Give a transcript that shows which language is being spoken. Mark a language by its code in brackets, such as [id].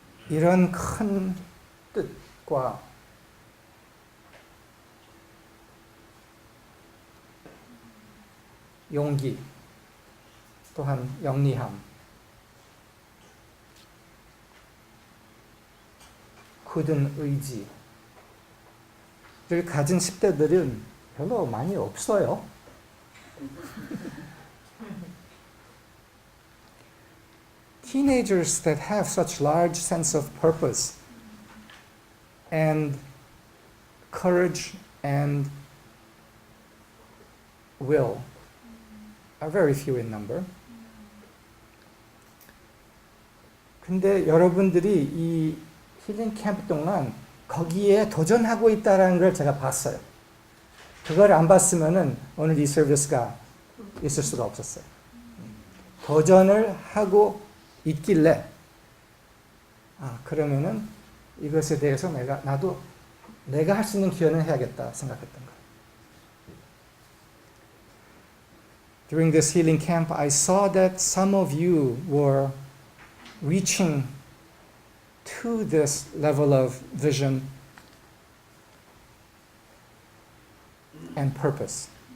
[ko] 이런 큰 뜻과 용기, 또한 영리함, 굳은 의지를 가진 10대들은 별로 많이 없어요. [en] Teenagers that have such large sense of purpose and courage and will are very few in number. [ko] 근데 여러분들이 이 힐링 캠프 동안 거기에 도전하고 있다는 걸 제가 봤어요. 그걸 안 봤으면은 오늘 이 서비스가 있을 수가 없었어요. 도전을 하고 있길래 그러면은 이것에 대해서 나도 내가 할 수 있는 기여는 해야겠다 생각했던 거예요. [en] During this healing camp, I saw that some of you were reaching to this level of vision and purpose.